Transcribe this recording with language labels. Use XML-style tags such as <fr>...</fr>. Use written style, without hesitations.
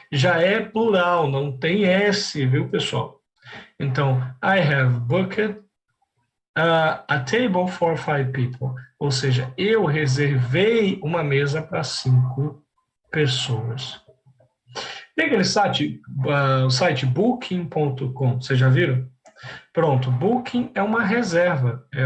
<pt>Já é plural, não tem S, viu, pessoal? Então,</pt> <en>I have booked a table for 5 people.</en> <pt>Ou seja, eu reservei uma mesa para 5 pessoas. Tem aquele site, o site booking.com, vocês já viram? Pronto, Booking é uma reserva.com.</pt>